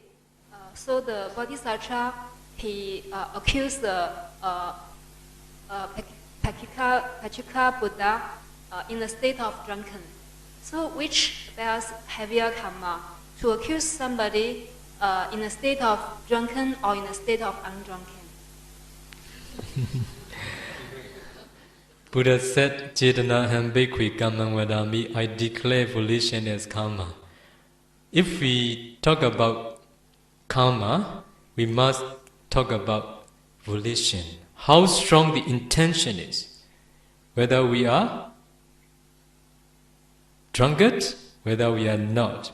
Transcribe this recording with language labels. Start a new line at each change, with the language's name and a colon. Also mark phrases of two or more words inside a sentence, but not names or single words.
English: So the Bodhisattva, he accused the Vipakas Buddha in a state of drunken. So which bears heavier karma? To accuse somebody in a state of drunken or in a state of undrunken? Buddha said,
Pali: Cetanaham bhikkhve kammam vadami,
English: I declare volition as karma. If we talk about karma, we must talk about volition. How strong the intention is. Whether we are drunkard, whether we are not.